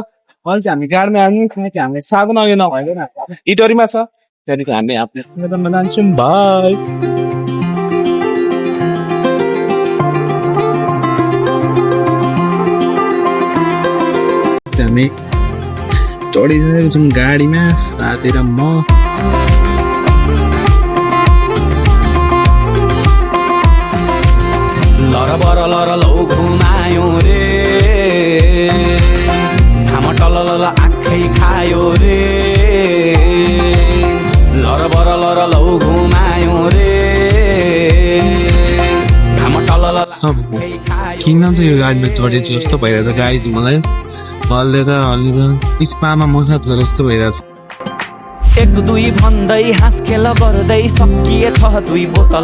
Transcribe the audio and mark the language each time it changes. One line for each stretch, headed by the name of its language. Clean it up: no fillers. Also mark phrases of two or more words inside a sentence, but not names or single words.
Nepali: अहिले चाहिँ हामी गाडीमा आउनु किनकि हामीले साधन अघि नभइदैन, इटरीमा छ। त्यहाँदेखि हामी आफ्नो मैदानमा जान्छौँ। भाइ हामी चढिरहेको छौँ गाडीमा, साथी र म। लर बर लर लौ घुमायो रे, घाम टलल आँखै खायो रे। लर बर लर लौ घुमायो रे, घाम टलल सब किन चाहिँ यो गाडीमा चढेछु जस्तो भइरहेको छ। गाडी चाहिँ मलाई हल्ले स्पामा मसाज गरे जस्तो भइरहेको छ। एक दुई भन्दै हाँस खेल गर्दै सकिएछ दुई बोतल।